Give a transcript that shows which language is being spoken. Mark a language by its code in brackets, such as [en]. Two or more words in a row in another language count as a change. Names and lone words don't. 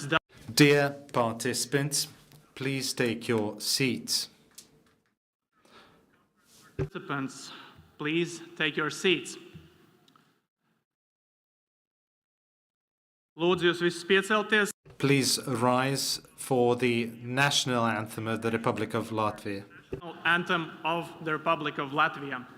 [en] Dear participants, please take your seats. participants, please take your seats. [lv] Lūdzu jūs visus piecelties. [en] Please rise for the national anthem of the Republic of Latvia. Anthem of the Republic of Latvia.